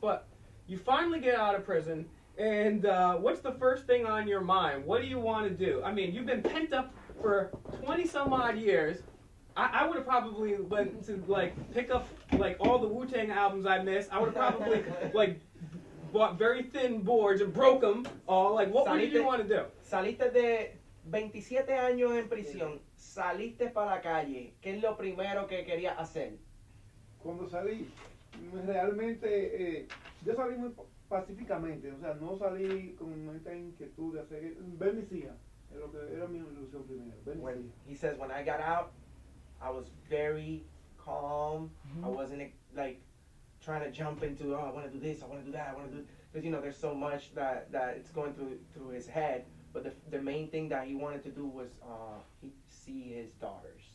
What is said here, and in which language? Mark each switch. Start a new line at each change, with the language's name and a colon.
English: But you finally get out of prison, and what's the first thing on your mind? What do you want to do? I mean, you've been pent up for 20-some-odd years. I would have probably went to, pick up, all the Wu-Tang albums I missed. I would have probably, bought very thin boards and broke them all. Like, what did you want to do?
Spanish: Saliste de 27 años en prisión, saliste para la calle. ¿Qué es lo primero que querías hacer? Cuando salí, realmente, yo salí muy pacíficamente, o sea, no salí con esta inquietud de hacer, ver mis hijas, es lo que era mi ilusión primero, ver mis
English: When
Spanish: hijas.
English: he says, when I got out, I was very calm. I wasn't like trying to jump into, oh, I want to do this, I want to do that, I want to do, because you know there's so much that it's going through his head. But the main thing that he wanted to do was he see his daughters,